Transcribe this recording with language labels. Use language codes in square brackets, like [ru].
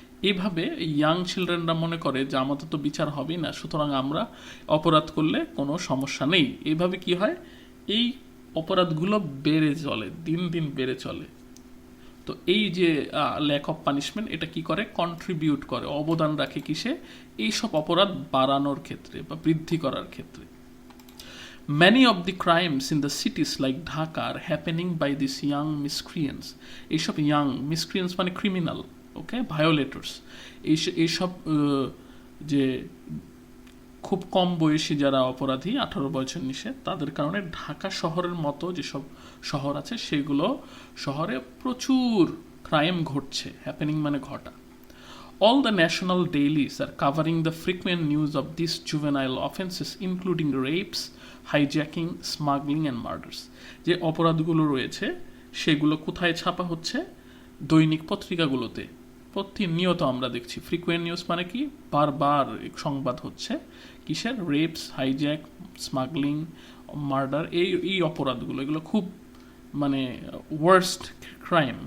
[bn] এইভাবে ইয়াং চিলড্রেনরা মনে করে যে আমাদের তো বিচার হবেই না, সুতরাং আমরা অপরাধ করলে কোনো সমস্যা নেই। এইভাবে কি হয়, এই অপরাধগুলো বেড়ে চলে, দিন দিন বেড়ে চলে। তো এই যে ল্যাক অফ পানিশমেন্ট, এটা কি করে, কন্ট্রিবিউট করে, অবদান রাখে কিসে, এইসব অপরাধ বাড়ানোর ক্ষেত্রে বা বৃদ্ধি করার ক্ষেত্রে। [en] Many of the crimes in the cities like Dhaka are happening by these young miscreants. [bn] এইসব young miscreants মানে ক্রিমিনাল, ওকে, ভায়োলেটর্স। এইসব যে খুব কম বয়সী যারা অপরাধী, 18 বছর নিচে, তাদের কারণে ঢাকা শহরের মতো যেসব শহর আছে সেগুলো শহরে প্রচুর ক্রাইম ঘটছে। হ্যাপেনিং মানে ঘটা। [en] All the national dailies are covering the frequent news of these juvenile offenses, including rapes, hijacking, smuggling and murders. [bn] যে অপরাধগুলো রয়েছে সেগুলো কোথায় ছাপা হচ্ছে? দৈনিক পত্রিকাগুলোতে প্রতিনিয়ত আমরা দেখছি। ফ্রিকুয়েন্ট নিউজ মানে কি, বারবার সংবাদ হচ্ছে কিসের? রেপস, হাইজ্যাক, স্মাগলিং, মার্ডার, এই অপরাধগুলো, এগুলো খুব মানে ওয়ার্স্ট ক্রাইম।